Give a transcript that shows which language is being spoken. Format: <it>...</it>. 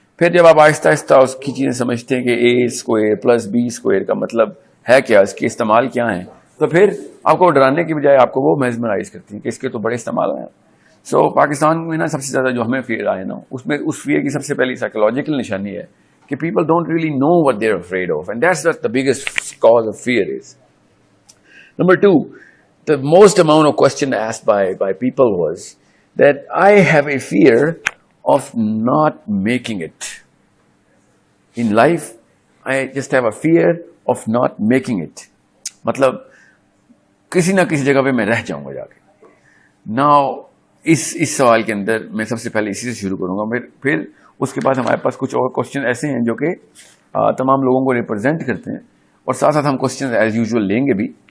<ur>پھر جب آپ آہستہ آہستہ اس کی چیزیں سمجھتے ہیں کہ اے اسکوائر پلس بی اسکوائر کا مطلب ہے کیا, اس کے استعمال کیا ہیں, تو پھر آپ کو ڈرانے کی بجائے آپ کو وہ میزمرائز کرتی ہیں کہ اس کے تو بڑے استعمال ہیں. سو پاکستان میں نا سب سے زیادہ جو ہمیں فیئر آئے نا اس میں اس فیئر کی سب سے پہلی سائیکولوجیکل نشانی ہے کہ</ur> <en>People don't really know what they are afraid of and that's the biggest cause of fear is. Number two, the most amount of question asked by people was that I have a fear of not making it. In life, I just have a fear of not making it.</en> <ur>مطلب کسی نہ کسی جگہ پہ میں رہ جاؤں گا جا کے. Now, اس سوال کے اندر میں سب سے پہلے اسی سے شروع کروں گا. پھر اس کے بعد ہمارے پاس کچھ اور کوشچن ایسے ہیں جو کہ تمام لوگوں کو ریپرزینٹ کرتے ہیں اور ساتھ ساتھ ہم</ur> <en>question as usual</en> <ur>لیں گے بھی.</ur>